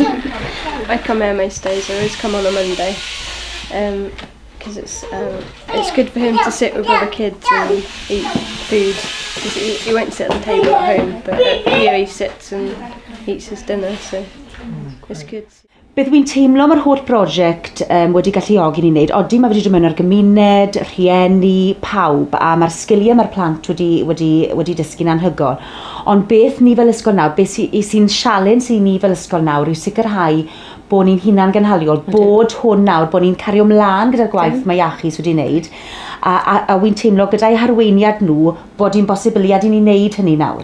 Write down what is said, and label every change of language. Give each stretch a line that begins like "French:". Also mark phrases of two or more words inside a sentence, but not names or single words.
English: I come here most days. I always come on a Monday because it's good for him to sit with other kids and eat food. He won't sit at the table at home, but here he sits and eats his dinner, so it's good.
Welsh: Beth wy'n teimlo mae'r holl brosiect wedi galluogi ni wneud, odi mae wedi dod mewn ar gymuned, rhieni, pawb, a mae'r sgiliau mae'r plant wedi dysgu'n anhygoel. Ond beth ni fel ysgol nawr, beth sy'n sialens i ni fel ysgol nawr yw sicrhau bod ni'n hunan gynhaliol, bod hwn nawr, bod ni'n cario ymlaen gyda'r gwaith mae Iachus wedi wneud, a wy'n teimlo gyda'i harweiniad nhw bod hi'n bosibiliad i ni wneud hynny nawr.